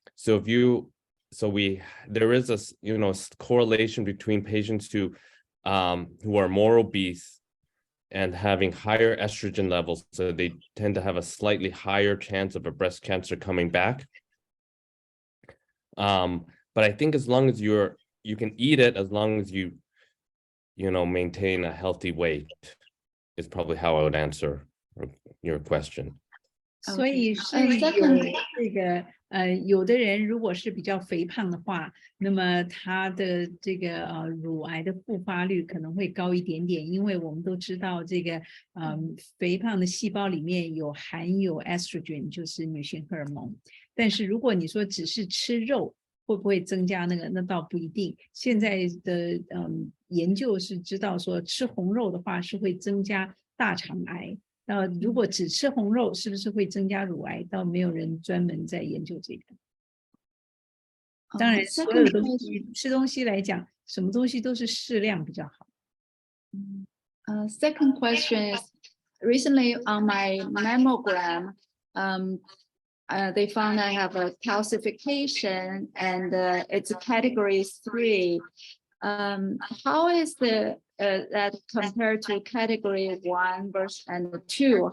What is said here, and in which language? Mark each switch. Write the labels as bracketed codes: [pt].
[en] So if you, there is a correlation between patients who are more obese and having higher estrogen levels, so they tend to have a slightly higher chance of a breast cancer coming back. But I think as long as you can eat it, as long as you maintain a healthy weight, is probably how I would answer your question. [zh] 所以是有这个有的人如果是比较肥胖的话，那么他的这个乳癌的复发率可能会高一点点，因为我们都知道这个肥胖的细胞里面含有 estrogen， 就是女性荷尔蒙。但是如果你说只是吃肉，会不会增加那个？那倒不一定。现在的研究是知道说吃红肉的话是会增加大肠癌。如果只吃红肉，是不是会增加乳癌？倒没有人专门在研究这个。当然，所有的东西吃东西来讲，什么东西都是适量比较好。 [en] Second question is, recently on my mammogram, they found I have a calcification and it's category 3. How is that compared to category 1 and 2?